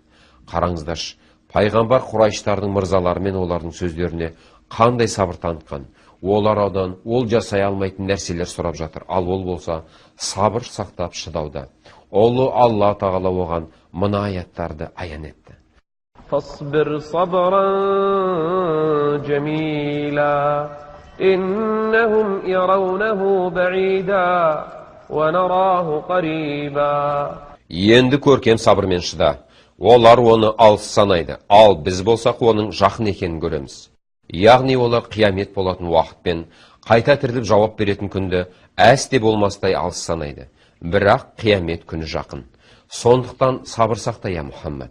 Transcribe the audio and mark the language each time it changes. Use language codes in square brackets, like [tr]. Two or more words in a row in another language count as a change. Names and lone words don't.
[kk] Қараңыздаршы, пайғамбар Құрайштардың мырзалары мен олардың сөздеріне қандай сабыр танытқан. Олар одан ол жасай алмайтын нәрселер сұрап жатыр. Ал ол болса сабыр сақтап шыдауда. Олы Алла тағала оған мына аяттарды аян етті. [ar] فاصبر صبرا جميلا إنهم يرونه بعيدا ونراه قريبا. [kk] Енді көркем сабырмен шыда. Олар оны алыс санайды, ал біз болсақ оның жақын екенін көреміз. Яғни олар қиямет болатын уақытпен қайта тіріліп жауап беретін күнді әсте болмастай алыс санайды. Бірақ қиямет күні жақын. Сондықтан сабыр сақта, я Мұхаммад.